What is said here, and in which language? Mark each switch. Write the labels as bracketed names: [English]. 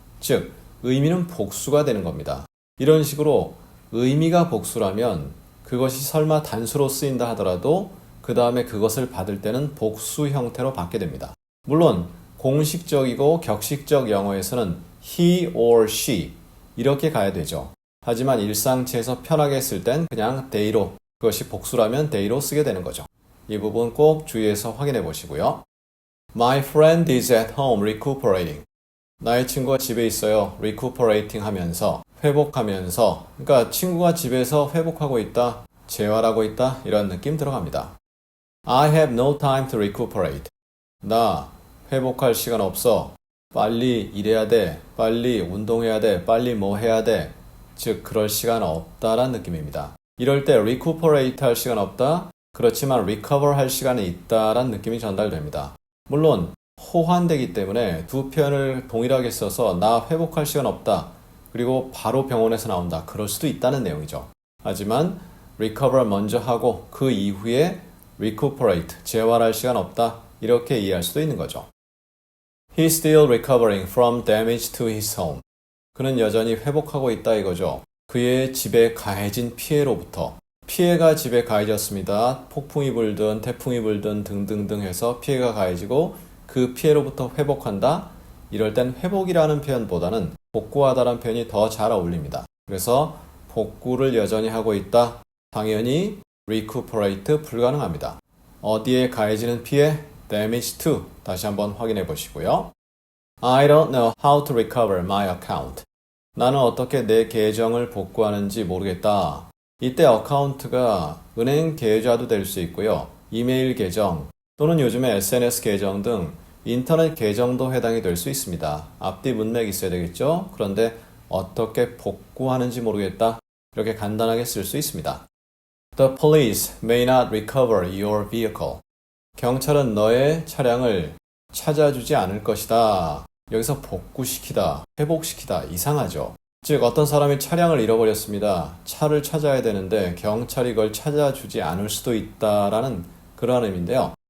[Korean] 즉, 의미는 복수가 되는 겁니다. 이런 식으로 의미가 복수라면 그것이 설마 단수로 쓰인다 하더라도 그 다음에 그것을 받을 때는 복수 형태로 받게 됩니다. 물론 공식적이고 격식적 영어에서는 [English] he or she [Korean] 이렇게 가야 되죠. 하지만 일상체에서 편하게 쓸 땐 그냥 they로, 그것이 복수라면 they로 쓰게 되는 거죠. 이 부분 꼭 주의해서 확인해 보시고요. [English] My friend is at home recuperating. [Korean] 나의 친구가 집에 있어요. recuperating 하면서, 회복하면서, 그러니까 친구가 집에서 회복하고 있다, 재활하고 있다 이런 느낌 들어갑니다. [English] I have no time to recuperate. [Korean] 나 회복할 시간 없어. 빨리 일해야 돼. 빨리 운동해야 돼. 빨리 뭐 해야 돼. 즉 그럴 시간 없다란 느낌입니다. 이럴 때 recuperate 할 시간 없다. 그렇지만 recover 할 시간이 있다란 느낌이 전달됩니다. 물론 호환되기 때문에 두 표현을 동일하게 써서 나 회복할 시간 없다. 그리고 바로 병원에서 나온다. 그럴 수도 있다는 내용이죠. 하지만 recover 먼저 하고 그 이후에 recuperate, 재활할 시간 없다. 이렇게 이해할 수도 있는 거죠. [English] He's still recovering from damage to his home. [Korean] 그는 여전히 회복하고 있다 이거죠. 그의 집에 가해진 피해로부터. 피해가 집에 가해졌습니다. 폭풍이 불든 태풍이 불든 등등등 해서 피해가 가해지고 그 피해로부터 회복한다. 이럴 땐 회복이라는 표현보다는 복구하다라는 표현이 더 잘 어울립니다. 그래서 복구를 여전히 하고 있다. 당연히 recuperate 불가능합니다. 어디에 가해지는 피해? [English] damage to. [Korean] 다시 한번 확인해 보시고요. [English] I don't know how to recover my account. [Korean] 나는 어떻게 내 계정을 복구하는지 모르겠다. 이때 어카운트가 은행 계좌도 될 수 있고요. 이메일 계정 또는 요즘에 SNS 계정 등 인터넷 계정도 해당이 될 수 있습니다. 앞뒤 문맥이 있어야 되겠죠? 그런데 어떻게 복구하는지 모르겠다. 이렇게 간단하게 쓸 수 있습니다. [English] The police may not recover your vehicle. [Korean] 경찰은 너의 차량을 찾아주지 않을 것이다. 여기서 복구시키다, 회복시키다 이상하죠. 즉 어떤 사람이 차량을 잃어버렸습니다. 차를 찾아야 되는데 경찰이 그걸 찾아주지 않을 수도 있다라는 그러한 의미인데요.